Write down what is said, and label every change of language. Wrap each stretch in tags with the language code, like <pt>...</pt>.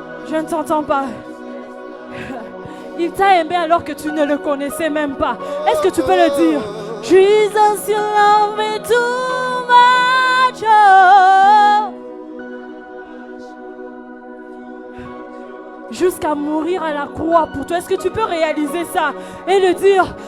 <fr>Je ne t'entends pas. Il t'a aimé alors que tu ne le connaissais même pas. Est-ce que tu peux le dire?</fr> <en>Jesus, you love me too much. Oh.</en> <fr>Jusqu'à mourir à la croix pour toi. Est-ce que tu peux réaliser ça et le dire?</fr>